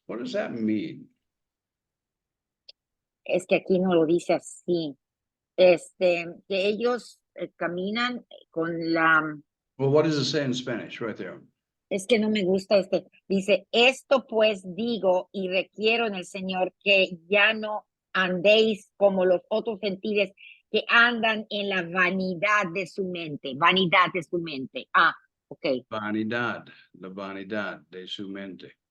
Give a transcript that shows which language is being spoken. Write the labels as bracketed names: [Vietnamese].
[English] What does that mean? [Spanish] Es que aquí no lo dice así. Que ellos caminan con la... [English] Well, what does it say in Spanish right there? [Spanish] Es que no me gusta dice, esto pues digo y requiero en el Señor que ya no andéis como los otros gentiles que andan en la vanidad de su mente, Ah, ok. Vanidad, la vanidad de su mente.